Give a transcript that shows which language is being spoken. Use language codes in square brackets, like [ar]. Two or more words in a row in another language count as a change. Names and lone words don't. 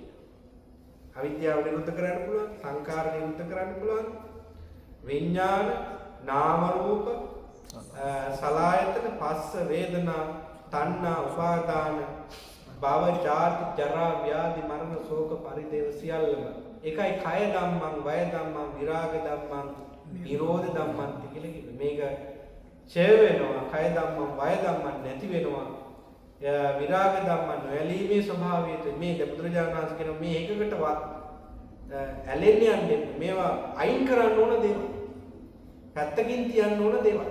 [si] අවිද්‍යාව නිරුද්ධ කරන්න පුළුවන්, සංකාර නිරුද්ධ කරන්න පුළුවන්, විඥාන, නාම රූප, සලආයතන, පස්ස, වේදනා, තණ්හා, උපාදාන, භව, ජාති, ජරා, ව්‍යාධි, මරණ, ශෝක, පරිදේව සියල්ලම ඒකයි [pi] කය ධම්මං, වය ධම්මං, විරාග ධම්මං, නිරෝධ ධම්මං [si] කියලා කිව්වේ. මේක ඡය වෙනවා, [pi] කය ධම්මං, වය ධම්මං [si] නැති වෙනවා. [pi] විරාග ධම්මං [si] නොඇලීමේ ස්වභාවය මේ බුදුරජාණන් වහන්සේ කියන මේ එකකටවත් ඇලෙන්නේ යන්නේ මේවා අයින් කරන්න ඕන දේවල්. පැත්තකින් තියන්න ඕන දේවල්.